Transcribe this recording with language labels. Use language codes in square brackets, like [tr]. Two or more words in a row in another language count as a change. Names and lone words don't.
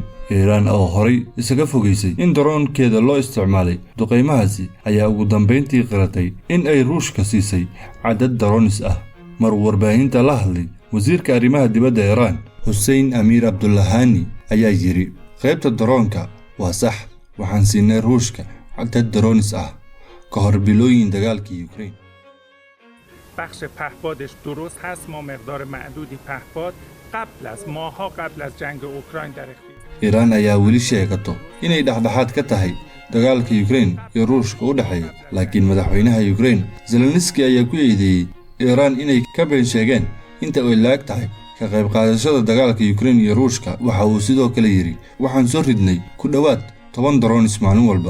[so] Iran oo horay isaga fogeysay in daroonkeeda loo isticmaalay duqeymahaasi ayaa ugu dambeyntii qiratay in ay Ruushka siisay cadad daroonis ah. mar warbaahinta la hadlay wasiirka arrimaha dibadda Iran Hussein Amir Abdullahani ayaa yiri qaybta daroonka waa sax, waxaan siinay Ruushka cadad daroonis ah ka hor bilooyin dagaalka Ukraine. [fa] بخش پهپادش درست هست، ما مقدار معدودی پهپاد ماها قبل از جنگ اوکراین در [so] Iran ayaa weli sheegato inay dhaxdhaxaad ka tahay dagaalka Ukraine iyo Ruushka u dhaxeeya, laakiin madaxweynaha Ukraine Zelensky ayaa ku eedeeyay Iran inay ka been sheegeen inta ay laag tahay ka qayb qaadashada dagaalka Ukraine iyo Ruushka. waxa uu sidoo kale yiri waxaan soo ridnay ku dhawaad 10 drones maalin walba.